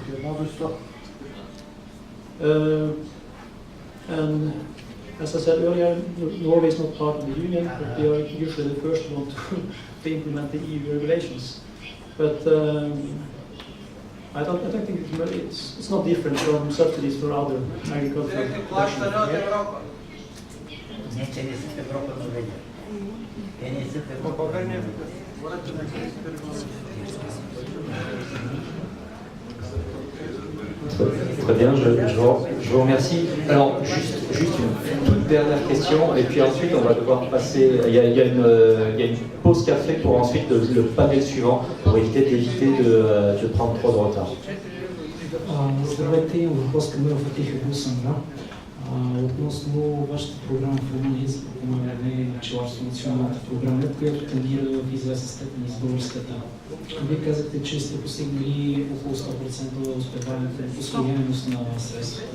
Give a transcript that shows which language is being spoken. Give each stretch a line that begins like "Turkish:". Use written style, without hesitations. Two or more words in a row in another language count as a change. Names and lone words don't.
English: And as I said earlier, Norway is not part of the union, but they are usually the first one to implement the EU regulations. But I don't think it's not different from subsidies for other agricultural production.
French: Très bien, je vous remercie. Alors, juste une toute dernière question, et puis ensuite on va devoir passer. Il y a une pause café pour ensuite le panel suivant, pour éviter de prendre trop de retard.
Bulgarian: Здравейте, имам въпрос към Фатиха Гусанга. Относно вашата програма в Румъния за подпомагане на пчеларство, националната програма, която тангира в известна степен из българската. Вие казахте, че сте постигнали около 100% усвояемост на средствата.